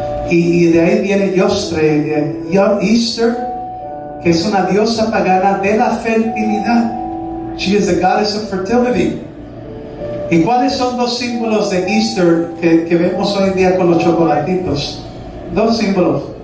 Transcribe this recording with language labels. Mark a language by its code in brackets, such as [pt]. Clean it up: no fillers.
[es] Y de ahí viene Yostre, Easter, que es una diosa pagana de la fertilidad. [en] She is the goddess of fertility. [es] ¿Y cuáles son dos símbolos de Easter que vemos hoy en día con los chocolatitos? Dos símbolos.